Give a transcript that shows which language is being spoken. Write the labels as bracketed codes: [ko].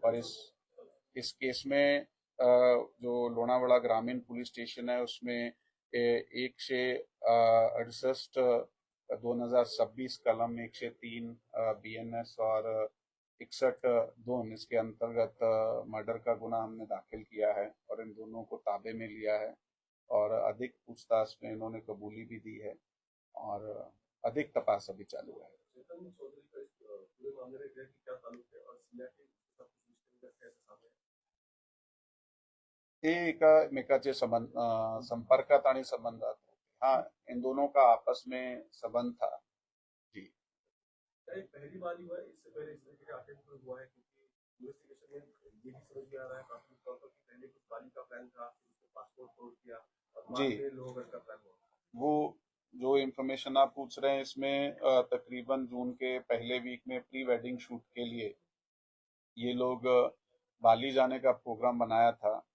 [hi] और इस केस में जो लोनावाड़ा ग्रामीण पुलिस स्टेशन है उसमें 168 2026 कलम 103 BNS और 61(2) इसके अंतर्गत मर्डर का गुना हमने दाखिल किया है और इन दोनों को ताबे में लिया है। और अधिक पूछताछ में इन्होंने कबूली भी दी है और अधिक तपास अभी चालू है। चेतन चौधरी का इस पूरे मामले में क्या ताल्लुक है और सिया के सब कुछ रिश्ते में कैसे सामने आया? [mr] ते एकामेकाचे संपर्कात आणि संबंधात होते। [hi] हाँ, इन दोनों का आपस में संबंध था जी। क्या ये पहली बार ही हुआ है? इससे पहले इस तरीके का अटेम्प्ट कोई हुआ है? क्योंकि इन्वेस्टिगेशन में ये भी समझ में आ रहा है प्राथमिक तौर पर कि पहले कुछ बाली का प्लान था, फिर उसने पासपोर्ट तोड़ किया और जी, बाद में लोहगढ़ का प्लान हुआ। वो जो इंफॉर्मेशन आप पूछ रहे हैं इसमें तकरीबन जून के पहले वीक में प्री वेडिंग शूट के लिए ये लोग बाली जाने का प्रोग्राम बनाया था।